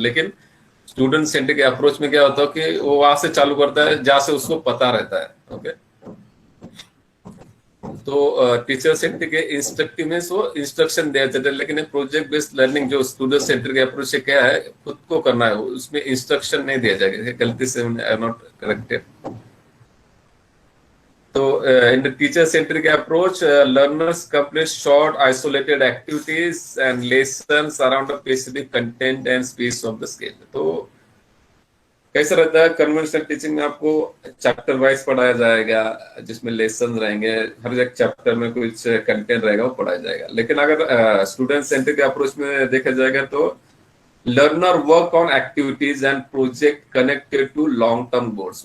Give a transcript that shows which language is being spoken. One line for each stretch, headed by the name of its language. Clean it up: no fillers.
Hindi: लेकिन student centric approach में क्या होता है कि वो वहां से चालू करता है जहां से उसको पता रहता है। ओके, तो टीचर सेंट्रिक इंस्ट्रक्टिव में वो इंस्ट्रक्शन दिया जाता है, लेकिन प्रोजेक्ट बेस्ड लर्निंग जो स्टूडेंट सेंट्रिक अप्रोच से क्या है, खुद को करना है, उसमें इंस्ट्रक्शन नहीं दिया जाएगा। गलती से आई not corrected.
English: So, in the teacher-centric approach, learners complete short, isolated activities and lessons around a specific content and space of the scale.
Hindi: तो कैसा रहता है कन्वेंशनल टीचिंग में, आपको चैप्टर वाइज पढ़ाया जाएगा, जिसमें लेसन रहेंगे, हर एक चैप्टर में कुछ कंटेंट रहेगा वो पढ़ाया जाएगा। लेकिन अगर स्टूडेंट सेंट्रिक अप्रोच में देखा जाएगा तो
English: Learner work on activities and project connected to long term goals.